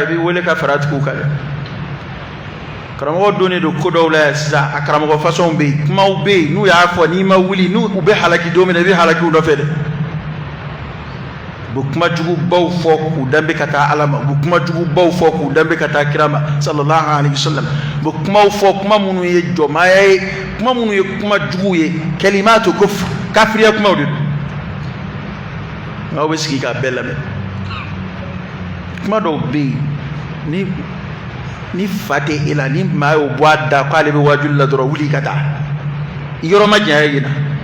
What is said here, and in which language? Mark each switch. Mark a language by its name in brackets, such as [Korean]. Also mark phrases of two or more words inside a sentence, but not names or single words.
[Bambara] b'i wele ka fara a tigiw kan dɛ karamɔgɔ donnen don ko dɔw la yan sisan a karamɔgɔ façon bɛ yen kumaw bɛ yen n'u y'a fɔ n'i ma wuli n'u bɛ halaki don min na i bɛ halaki u nɔfɛ dɛ u bɛ kuma jugubaw fɔ k'u danbe ka taa Ala ma u bɛ kuma jugubaw fɔ k'u danbe ka taa kira ma [Arabic] صلى الله عليه وسلم [Bambara] u bɛ kumaw fɔ kuma minnu ye jɔmaya ye kuma minnu ye kuma juguw ye [Arabic] كلمة الكفر [Bambara] kafiriya kumaw de don nka aw bɛ sigi k'a bɛɛ lamɛn kuma dɔw bɛ yen ni fa tɛ e la ni maa y'o bɔ a da k'ale bɛ wajuli la dɔrɔn wuli ka taa yɔrɔ ma janya yen na